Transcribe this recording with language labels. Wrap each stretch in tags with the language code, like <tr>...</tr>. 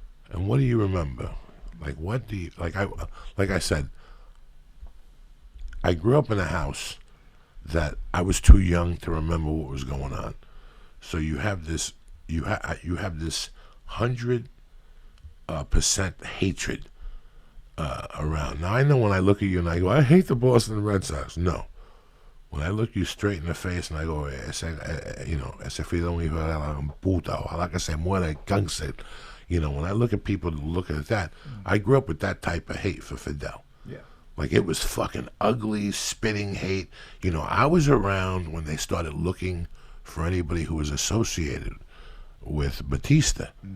<en>And what do you remember? Like, what do you like? I said, I grew up in a house that I was too young to remember what was going on. So you have this, you have this 100% hatred around. Now I know when I look at you and I go, I hate the Boston Red Sox. No, When I look you straight in the face and I go,</en> <es>ese Fidel hijo de la puta, ojalá que se muera el cáncer.</es> <en>When I look at people looking at that, I grew up with that type of hate for Fidel. Yeah. Like, it was fucking ugly, spitting hate. I was around when they started looking for anybody who was associated with Batista.</en>